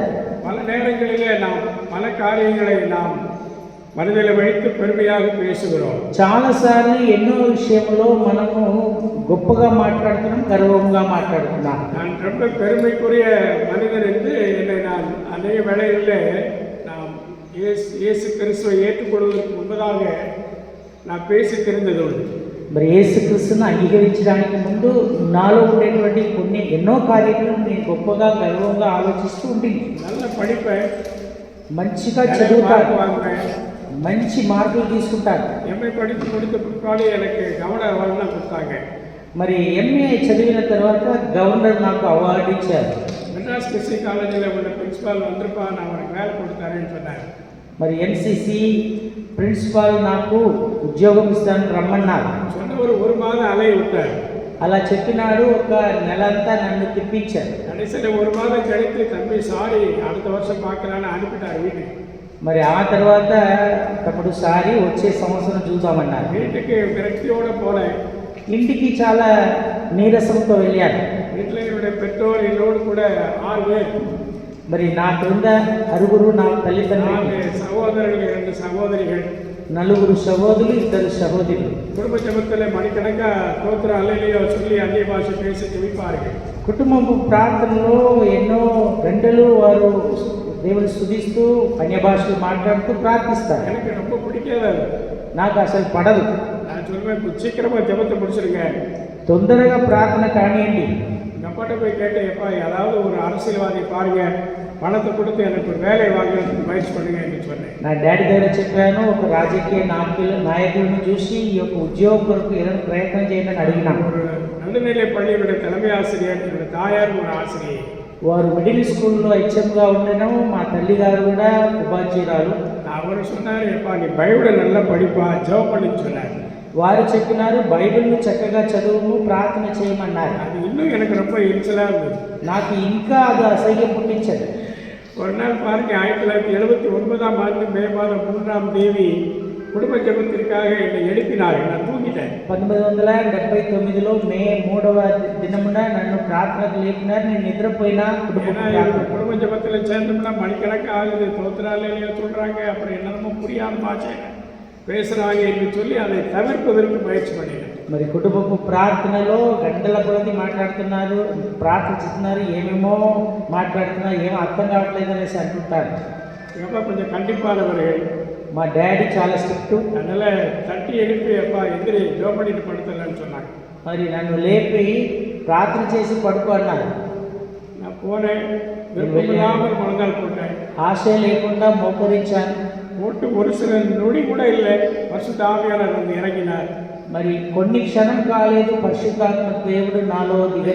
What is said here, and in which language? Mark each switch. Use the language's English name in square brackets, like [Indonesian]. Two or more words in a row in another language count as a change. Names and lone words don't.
[Tamil] பல நேரங்களிலே நாம் பல காரியங்களை நாம் மனதில் வைத்து பெருமையாக பேசுகிறோம். [Telugu] చాలాసార్లు ఎన్నో విషయంలో మనము గొప్పగా మాట్లాడుతున్నాం, గర్వంగా మాట్లాడుతున్నాం. [Tamil] நான் ரொம்ப பெருமைக்குரிய மனிதன் என்று என்னை நான் அநேக வேளைகளிலே நாம் இயேசு கிறிஸ்துவை ஏற்றுக்கொள்வதற்கு முன்பதாக நான் பேசி தெரிந்தது உண்டு. [Telugu] మరి యేసుక్రీస్తును అంగీకరించడానికి ముందు నాలో ఉండేటువంటి ఎన్నో కార్యక్రమాలు నేను గొప్పగా గర్వంగా ఆలోచిస్తూ ఉంటుంది. [Tamil] நல்ல படிப்பேன், [Telugu] మంచిగా చదువుతాను, [Tamil] வாங்குவேன், [Telugu] మంచి మార్కులు తీసుకుంటాను. [Tamil] ఎంఏ படித்து முடித்த பிற்பாடு எனக்கு கவர்னர் அவார்டு கொடுத்தாங்க. [Telugu] మరి ఎంఏ చదివిన తర్వాత గవర్నర్ నాకు అవార్డు ఇచ్చారు. [Tamil] மெட்ராஸ் கிறிஸ்டி காலேஜில் உள்ள பிரின்சிபால் வந்திருப்பா, நான் அவனுக்கு வேலை கொடுத்தாரேன்னு சொன்னார். [Telugu] మరి ఎంసీసీ ప్రిన్సిపాల్ నాకు ఉద్యోగం ఇస్తాను రమ్మన్నారు. [Tamil] சொன்ன ஒரு மாதம் அலைய விட்டார். [Telugu] అలా చెప్పినాడు. ఒక నెల అంతా నన్ను తిప్పించారు. [Tamil] கடைசியில் ஒரு மாதம் கழித்து தம்பி சாரி அடுத்த வருஷம் பார்க்கலான்னு அனுப்பிட்டார் வீட்டுக்கு. [Telugu] మరి ఆ తర్వాత తమ్ముడు సారి వచ్చే సంవత్సరం చూద్దామన్నారు. [Tamil] வீட்டுக்கு விரக்தியோடு போனேன். [Telugu] ఇంటికి చాలా నీరసంతో వెళ్ళాను. [Tamil] வீட்டில் என்னுடைய பெற்றோர் என்னோடு கூட 6 பேர். [Telugu] మరి నా క్రింద అరుగురు నా తల్లిదండ్రులు, [Tamil] 4 சகோதரர்கள் 2 சகோதரிகள், [Telugu] 4 సహోదరులు, 2 సహోదరులు. [Tamil] குடும்ப ஜபத்தில் மணிக்கணக்காக தோத்திர அல்லையோ சொல்லி அந்நிய பாஷை பேசி ஜெபிப்பார்கள். [Telugu] కుటుంబపు ప్రార్థనలో ఎన్నో గంటలు వారు దేవుని స్తుతిస్తూ అన్య భాషలు మాట్లాడుతూ ప్రార్థిస్తారు. [Tamil] எனக்கு ரொம்ப பிடிக்காது அது. [Telugu] నాకు అసలు పడదు. [Tamil] நான் சொல்வேன், சீக்கிரமாக ஜபத்தை முடிச்சிருங்க, [Telugu] తొందరగా ప్రార్థన కానివ్వండి. [Tamil] எங்கள் அப்பாட்ட போய் கேட்டேன், எப்பா ஏதாவது ஒரு அரசியல்வாதி பாருங்க, பணத்தை கொடுத்து எனக்கு ஒரு வேலை வாங்குறதுக்கு முயற்சி பண்ணுங்க என்று சொன்னேன். [Telugu] నా డాడీ దగ్గర చెప్పాను, ఒక రాజకీయ నాయకులను చూసి ఈ యొక్క ఉద్యోగం కొరకు ఏదైనా ప్రయత్నం చేయండి అని అడిగినాను. [Tamil] ஒரு நடுநிலை பள்ளியுடைய தலைமை ஆசிரியர், என்னுடைய தாயார் ஒரு ஆசிரியை. [Telugu] వారు మిడిల్ స్కూల్లో హెచ్ఎంగా ఉండడం, మా తల్లి గారు కూడా ఉపాధ్యాయురాలు. [Tamil] அவர் சொன்னார், எப்பா நீ பைபிளை நல்லா படிப்பா, ஜெபம் பண்ணின்னு சொன்னார். [Telugu] వారు చెప్పినారు, బైబిల్ను చక్కగా చదువుము, ప్రార్థన చేయమన్నారు. [Tamil] அது இன்னும் எனக்கு ரொம்ப எரிச்சலாக இருந்தது. [Telugu] నాకు ఇంకా అది అసహ్యం పుట్టించదు. [Tamil] ஒரு நாள் பாருங்க, 1979ஆம் ஆண்டு மே மாதம் 3ஆம் தேதி குடும்ப ஜபத்திற்காக என்னை எழுப்பினார்கள். நான் தூங்கிட்டேன். [Telugu] 1979లో మే 3వ దినమున నన్ను ప్రార్థనకు లేపినారు. నేను నిద్రపోయినా. [Tamil] குடும்ப ஜபத்தில் சேர்ந்தோம்னா மணிக்கணக்கு ஆகுது, தோத்திராலையோ சொல்கிறாங்க, அப்புறம் என்னென்னமோ புரியாத பாஷை பேசுகிறாங்க என்று சொல்லி அதை தவிர்ப்பதற்கு முயற்சி பண்ணினேன். [Telugu] మరి కుటుంబపు ప్రార్థనలో గంటల కొలది మాట్లాడుతున్నారు, ప్రార్థిస్తున్నారు, ఏమేమో మాట్లాడుతున్నారు, ఏమో అర్థం కావట్లేదు అనేసి అంటుంటారు. [Tamil] எப்போ கொஞ்சம் கண்டிப்பானவர்கள். [Telugu] మా డాడీ చాలా స్ట్రిక్ట్. [Tamil] அதனால் தட்டி எழுப்பி, எப்பா எந்திரி, ஜோம் பண்ணிட்டு படுத்தலன்னு சொன்னாங்க. [Telugu] మరి నన్ను లేపి ప్రార్థన చేసి పడుకో అన్నారు. [Tamil] நான் போனேன், விருப்பமில்லாமல் முழங்கால் போட்டேன். [Telugu] ఆశ లేకుండా మోకరించాను. [Tamil] போட்டு ஒரு சில நொடி கூட இல்லை, பரிசுத்த ஆவியானவர் வந்து இறங்கினார். [Telugu] మరి కొన్ని క్షణం కాలేదు, పరిశుద్ధాత్మ దేవుడు నాలో దిగను,